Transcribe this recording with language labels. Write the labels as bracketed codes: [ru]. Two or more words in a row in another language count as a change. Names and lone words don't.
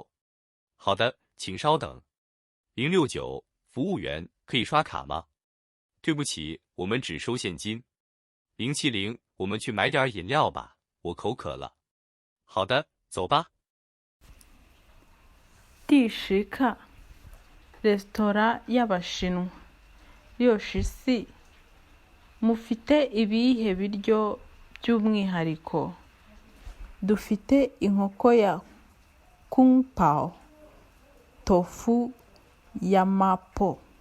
[zh] 好的，请稍等。069，服务员，可以刷卡吗？对不起，我们只收现金。070，我们去买点饮料吧，我口渴了。好的，走吧。 [rw] 第10课 Resitora y'Abashinwa. 6C. Mufite ibihe biryo by'umwihariko? Dufite inkoko ya Kung Pao, tofu ya Mapo.